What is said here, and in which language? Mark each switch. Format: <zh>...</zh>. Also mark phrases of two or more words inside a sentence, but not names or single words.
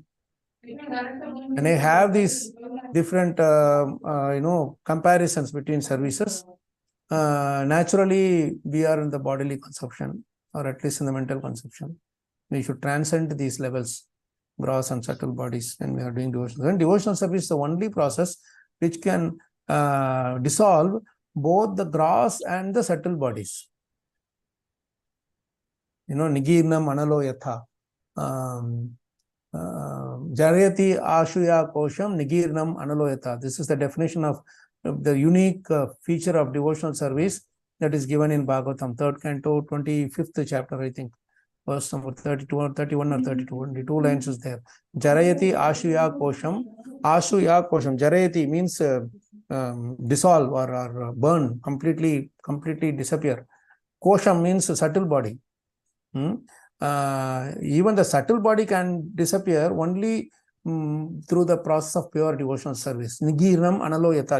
<en>When I have these different comparisons between services, naturally we are in the bodily consumption, or at least in the mental consumption. We should transcend these levels, gross and subtle bodies, when we are doing devotional. And devotional service is the only process which can dissolve both the gross and the subtle bodies.</en> <sa>Nigirnam analo yatha. Jarayati ashuya kosham nigirnam analoyata.</sa> <en>This is the definition of the unique feature of devotional service that is given in Bhagavatam, 3rd canto, 25th chapter, I think, verse number 32 or 31 or 32. Only 2 lines is there.</en> <sa>Jarayati ashuya kosham. Ashuya kosham.</sa> <en>Jarayati means dissolve or burn, completely disappear. Kosham means subtle body. Even the subtle body can disappear only through the process of pure devotional service.</en> <sa>Nigirnam analoyata.</sa>